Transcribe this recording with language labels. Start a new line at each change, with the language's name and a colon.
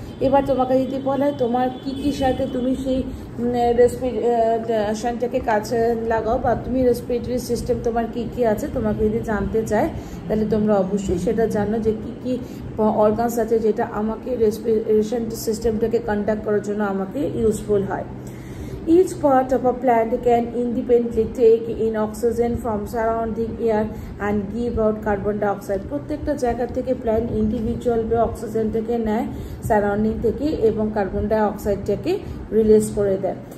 Bangla: এবার তোমাকে যদি বলা হয় তোমার কী কী সাথে তুমি সেই রেসপিরেশনটাকে কাছে লাগাও বা তুমি রেসপিরেটরি সিস্টেম তোমার কী কী আছে তোমাকে যদি জানতে চায়, তাহলে তোমরা অবশ্যই সেটা জানো যে কী কী অর্গানস আছে যেটা আমাকে রেসপিরেশন সিস্টেমটাকে কন্ডাক্ট করার জন্য আমাকে ইউজফুল হয়।
English: Each part of a plant can independently take in oxygen from surrounding air and give out carbon dioxide.
Bangla: প্রত্যেকটা জায়গা থেকে প্ল্যান্ট ইন্ডিভিজুয়াল ভাবে অক্সিজেনটাকে নেয় সারাউন্ডিং থেকে এবং কার্বন ডাইঅক্সাইডটাকে রিলিজ করে দেয়।